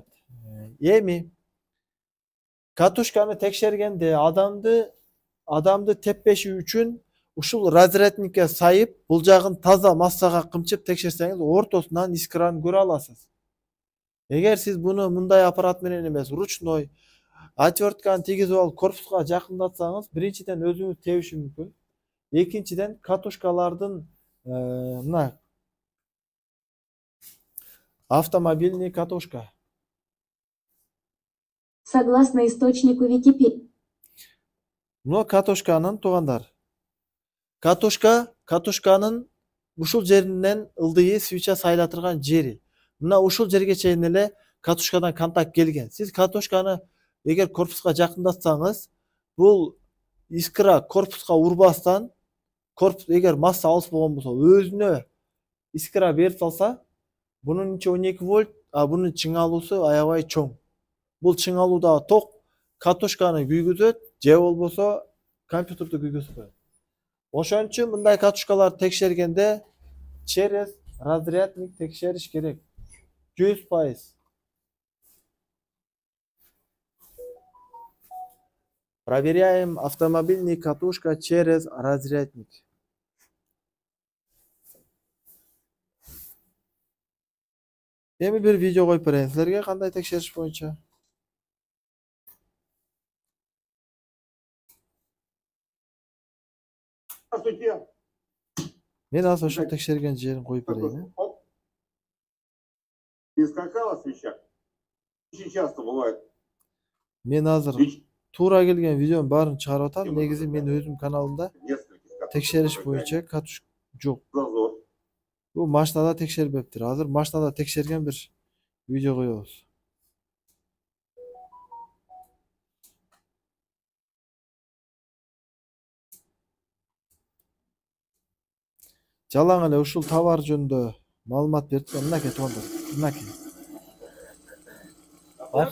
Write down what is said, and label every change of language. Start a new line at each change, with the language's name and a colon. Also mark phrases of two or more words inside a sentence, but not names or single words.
Kyrgyz: Эми катушканы текшергенде адамды теппеши үчүн ушул разрядникке сайып, бул жагын таза массага кымчып текшерсеңиз, ортосунан искраны көрө аласыз. Эгер сиз буну мындай аппарат менен эмес, ручной отвертканы тийгизип алып корпуска жакындатсаңыз, биринчиден өзүңүз тебиши мүмкүн. Экинчиден катушкалардын мына автомобильный катушка.
Russian: Согласно источнику Википедии.
Kyrgyz: Мына катушканын туугандар. Катушканын ушул жеринен ылдыйы свеча сайлатырган жери. Мына ушул жерге чейин эле катушкадан контакт келген. Сиз катушканы эгер корпуска жакындатсаңыз, бул искра корпуска урбастан, корпус эгер масса алыс болгон болсо, өзүнө искра берип салса, бунун ичи 12 вольт, а бунун чыңалуусу аябай чоң. Бул чыңалуудагы ток катушканы күйгүзөт, же болбосо компьютерди күйгүзүп коет. Ошон үчүн мындай катушкалар текшергенде
Russian: через разрядник
Kyrgyz: текшериш керек. 100%.
Russian: Проверяем автомобильный катушка через разрядник.
Kyrgyz: Эми бир видео коюп берейин силерге кандай текшериш боюнча. Мен азыр ошол текшерген жерин коюп берейин.
Russian: Не скакала свеча? Очень часто бывает.
Kyrgyz: Мен азыр туура келген видеонун баарын чыгарып атам. Негизи мен өзүм каналымда текшериш боюнча катуш жок. Бул машинада текшербептир. Азыр машинада текшерген бир видео коебуз. Жалаң эле ушул товар жөнүндө маалымат берип, мынакей туугандар, мынакей.